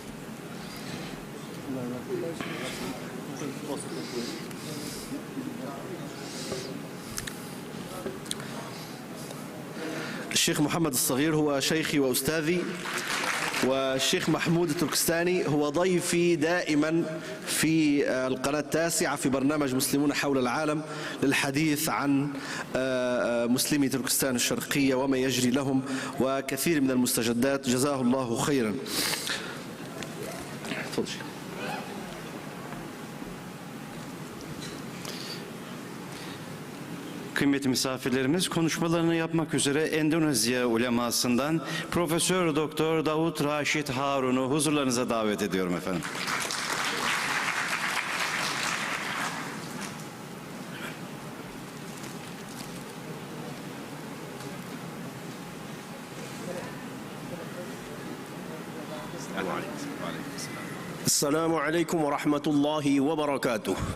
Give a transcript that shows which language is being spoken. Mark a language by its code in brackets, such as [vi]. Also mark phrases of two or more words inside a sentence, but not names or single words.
[ar] الشيخ محمد الصغير هو شيخي وأستاذي، والشيخ محمود التركستاني هو ضيفي دائما في القناة التاسعة في برنامج مسلمون حول العالم للحديث عن مسلمي تركستان الشرقية وما يجري لهم وكثير من المستجدات. جزاه الله خيرا. تفضل. [tr] Kıymetli misafirlerimiz, konuşmalarını yapmak üzere Endonezya ulemasından Profesör Doktor Davut Raşit Harun'u huzurlarınıza davet ediyorum efendim. [ar] السلام عليكم ورحمة الله وبركاته.